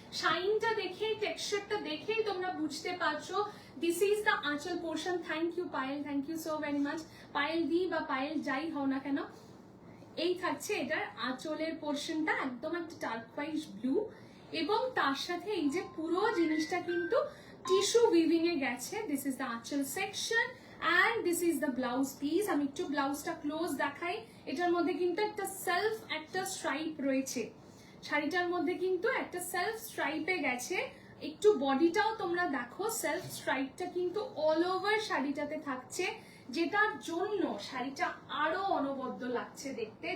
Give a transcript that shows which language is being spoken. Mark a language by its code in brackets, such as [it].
[bn] শাইনটা দেখেই, টেক্সচারটা দেখেই তোমরা বুঝতে পারছো [en] This is the aanchal portion. Thank you Payel, thank you so very much. [bn] Payel দি বা পায়েল যাই হও না কেন, এই থাকছে এটার আঁচলের পোর্শনটা, একদম একটা টার্কোয়াইজ ব্লু, এবং তার সাথে এই যে পুরো জিনিসটা কিন্তু টিস্যু উইভিং এ গেছে। [en] This is the aanchal section and this is the blouse piece. [bn] আমি একটু ব্লাউজটা ক্লোজ দেখাই। এটার মধ্যে কিন্তু একটা সেলফ একটা স্ট্রাইপ রয়েছে, শাড়িটার মধ্যে কিন্তু একটা সেলফ স্ট্রাইপে গেছে। একটু বডিটাও তোমরা দেখো, সেলফ স্ট্রাইপটা কিন্তু অল ওভার শাড়িটাতে থাকছে, যেটার জন্য শাড়িটা আরো অনবদ্য লাগছে দেখতে।